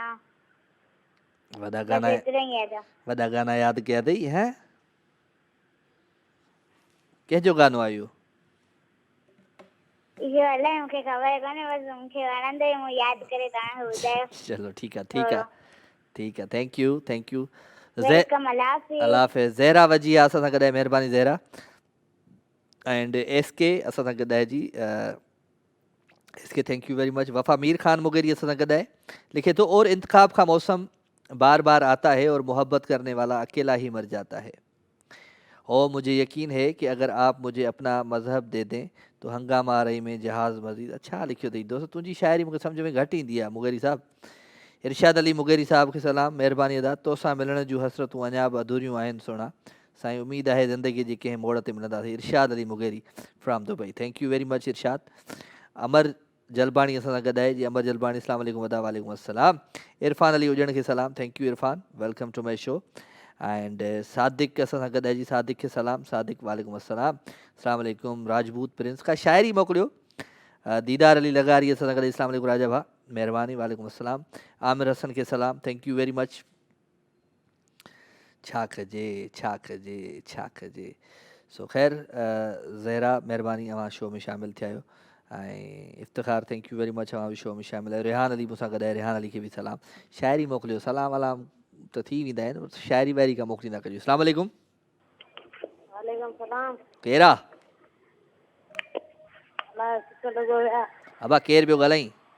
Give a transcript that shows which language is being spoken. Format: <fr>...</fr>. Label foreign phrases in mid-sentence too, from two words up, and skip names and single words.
<sd>वॾा गाना यादि कया अथई हैं कंहिंजो गानो आहे इहो इहो अलाए मूंखे ख़बर कोन्हे बसि मूंखे वणंदो ई मूं यादि करे तव्हांखे ॿुधायो चलो ठीकु आहे</sd> <en>thank you</en> <sd>वेलकम अल्लाह हाफ़िज़ ज़हरा वजी आहे असां सां गॾु महिरबानी ज़हरा एंड SK असां सां गॾु आहे जी SK</sd> <en>thank you very much</en> <sd>वफ़ा मीर ख़ान मुगेरी असां सां गॾु आहे लिखे थो</sd> <ur>اور انتخاب کا موسم بار بار آتا ہے اور محبت کرنے والا اکیلا ہی مر جاتا ہے اور مجھے یقین ہے کہ اگر آپ مجھے اپنا مذہب دے دیں تو ہنگامہ رہی میں جہاز</ur> <sd>मज़ीद अच्छा लिखियो अथई दोस्त तुंहिंजी शाइरी मूंखे सम्झ में घटि ईंदी आहे मुगेरी साहब इरशाद अली मुगेरी साहब खे सलाम महिरबानी अदा तोसां मिलण जूं हसरतूं अञा बि अधूरियूं आहिनि सुहिणा साईं उमेदु आहे ज़िंदगी जे कंहिं मोड़ ते मिलंदासीं इरशाद अली मुगेरी फ्राम दुबई</sd> <en>thank you very much</en> <sd>इरशाद अमर जलबाणी असां सां गॾु आहे जी अमर जलबाणी</sd> <ar>السلام علیکم ودا علیکم السلام</ar> <sd>इरफान अली उजण खे सलाम</sd> <en>thank you</en> <sd>इरफान</sd> <en>welcome to my show</en> <sd>एंड सादिक असां सां गॾु आहे जी सादिक खे सलाम सादिक</sd> <ar>علیکم السلام السلام علیکم</ar> <sd>राजपूत प्रिंस का शाइरी मोकिलियो दीदार अली लगारी असां सां गॾु</sd> <ar>السلام علیکم</ar> <sd>राजा भा महिरबानी</sd> <ar>علیکم السلام</ar> <sd>आमिर हसन खे सलाम</sd> <en>thank you very much</en> <sd>छा कजे सो ख़ैर ज़हरा महिरबानी अवां शो में शामिलु थिया आहियो ऐं इफ़्तिखार</sd> <en>thank you very much</en> <sd>अवां बि शो में शामिलु आहियो रेहान अली मूंसां गॾु आहे रेहान अली खे बि सलाम शाइरी मोकिलियो सलाम वलाम त थी वेंदा आहिनि शाइरी वाइरी का मोकिलींदा कजो</sd> <ar>السلام علیکم علیکم سلام</ar> <sd>केरु आहे सुठो लॻो पिया अबा केरु पियो ॻाल्हाई</sd>